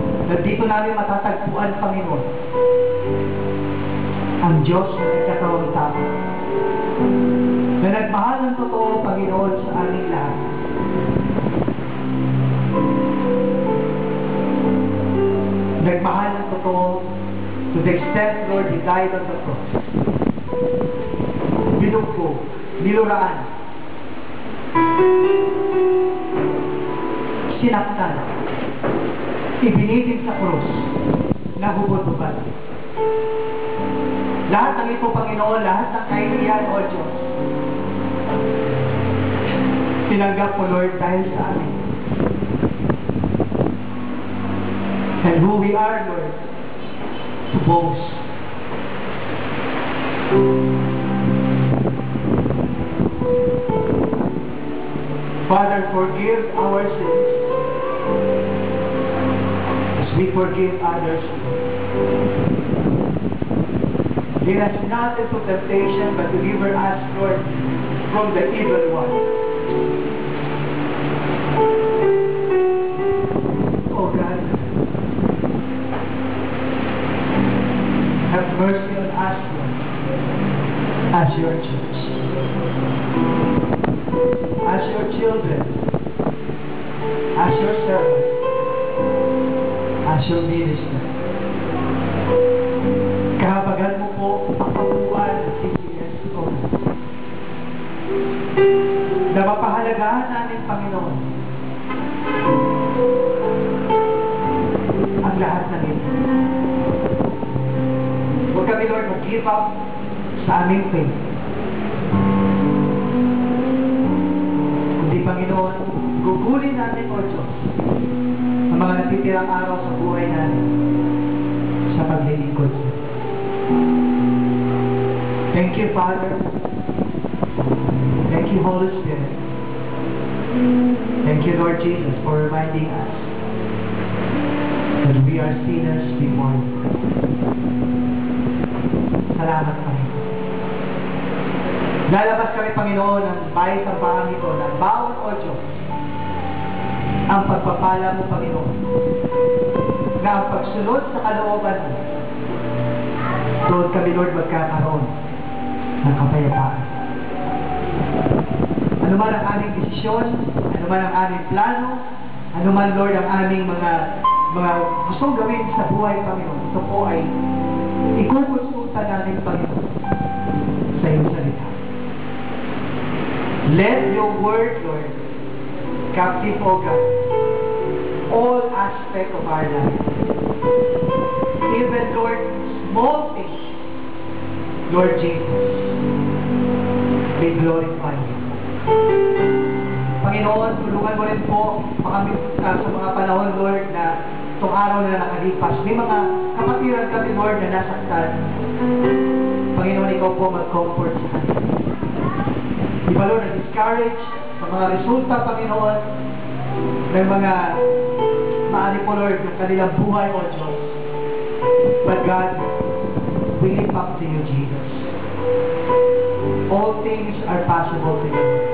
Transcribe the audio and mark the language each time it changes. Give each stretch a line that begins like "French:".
Filipino: Nandito namin matatagpuan, Panginoon, ang Diyos na nagkatawang tao, na nagmahal ng totoo, Panginoon, sa aming lahat. Nagmahal ng totoo
English: to the extent, Lord, He died on the cross.
Filipino: Binugpo, niluraan, sinaktan, ibinitin sa krus, nahubot-hubad. Lahat ng ito, Panginoon, lahat ng kahihiyan, O Diyos, tinanggap mo, Lord, dahil sa amin.
English: And who we are, Lord, to boast. Father, forgive our sins as we forgive others. Lead us not into temptation, but deliver us, Lord, from the evil one. Oh God, have mercy on us, Lord, as your church, as your children, as your servants, as your minister.
Filipino: Kahabagan mo po ang pagbubuan ng CCS o na mapahalagahan namin, Panginoon, ang lahat ng ito. Huwag kami, Lord,
English: mag-give up
Filipino: sa aming faith. Kundi, Panginoon, gugulin natin, O Diyos, ang mga natitirang araw sa buhay natin sa paglilingkod.
English: Thank you, Father. Thank you, Holy Spirit. Thank you, Lord Jesus, for reminding us that we are sinners before you.
Filipino: Salamat, Panginoon. Lalabas kami, Panginoon, ng bahay sa bahang ito, ng bawat O Diyos, ang pagpapala mo, Panginoon, na ang pagsunod sa kalooban mo, doon kami, Lord, magkakaroon ng kapayapaan. Ano man ang aming desisyon, ano man ang aming plano, ano man, Lord, ang aming mga gustong gawin sa buhay, Panginoon, ito po ay ikukonsulta namin, Panginoon, sa iyong salita.
English: Let your word, Lord, captive, O God, all aspects of our life. Even, Lord, small things, Lord Jesus, we glorify you.
Filipino: Panginoon, tulungan mo rin po kami sa mga panahon, Lord, na itong araw na nakalipas. May mga kapatiran kami, Lord, na nasaktan. Panginoon, ikaw po
English: mag-comfort
Filipino: sa kanila. Di ba, Lord, na-discourage sa mga resulta, Panginoon, ng mga maari po, Lord, ng kanilang buhay, O Diyos.
English: But God, we lift up to you, Jesus. All things are possible to you.